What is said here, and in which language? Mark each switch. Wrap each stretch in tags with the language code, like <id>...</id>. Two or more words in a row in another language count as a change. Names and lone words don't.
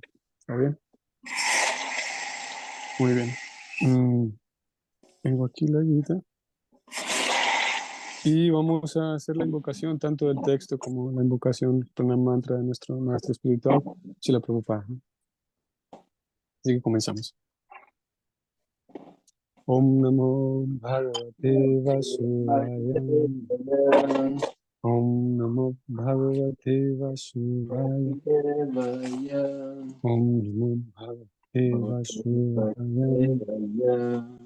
<es>¿Está bien? Muy bien. Tengo aquí la guita. Y vamos a hacer la invocación tanto del texto como la invocación con la mantra de nuestro maestro espiritual, Srila Prabhupada. Así que comenzamos.</es> <sa>ॐ नमो भगवते वासुदेवाय. ॐ नमो भगवते वासुदेवाय. ॐ नमो भगवते वासुदेवाय.</sa>